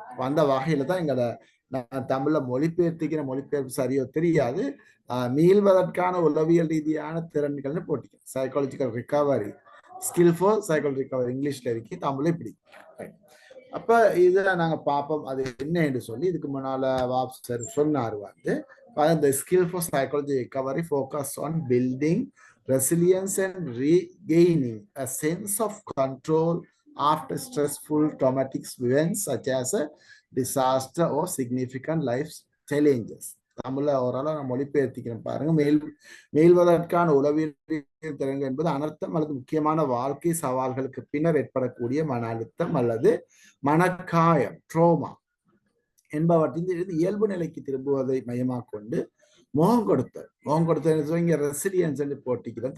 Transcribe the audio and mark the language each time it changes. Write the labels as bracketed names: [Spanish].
[Tamil] அந்த வகையில தான் எங்களை நான் தமிழ்ல மொழிபெயர்ப்பு சரியோ தெரியாது, மீள்வதற்கான உளவியல் ரீதியான திறன்கள்னு போட்டிருக்கேன். [English] psychological recovery, skill for psychology recovery [Tamil] இங்கிலீஷ்ல இருக்கு, தமிழ்ல இப்படி. அப்ப இதுல நாங்க பார்ப்போம் அது என்ன என்று சொல்லி. இதுக்கு முன்னால வாப் சார் சொன்னார் வந்து [English] the skill for psychology recovery focus on building resilience and regaining a sense of control after stressful traumatic events such as a disaster or significant life challenges. [Tamil] தமிழ்ல ஓரளவு நான் மொழிபெயர்த்திக்கிறேன் பாருங்க. மேல்வதற்கான உளவியல் திறன்கள் என்பது அனர்த்தம் அல்லது முக்கியமான வாழ்க்கை சவால்களுக்கு பின்னர் ஏற்படக்கூடிய மன அழுத்தம் அல்லது மனக்காயம், ட்ரோமா என்பவற்றின் இயல்பு நிலைக்கு திரும்புவதை மையமாக கொண்டு முகம் கொடுத்த இங்க ரெசிலியன்ஸ் போட்டிக்கிறேன்.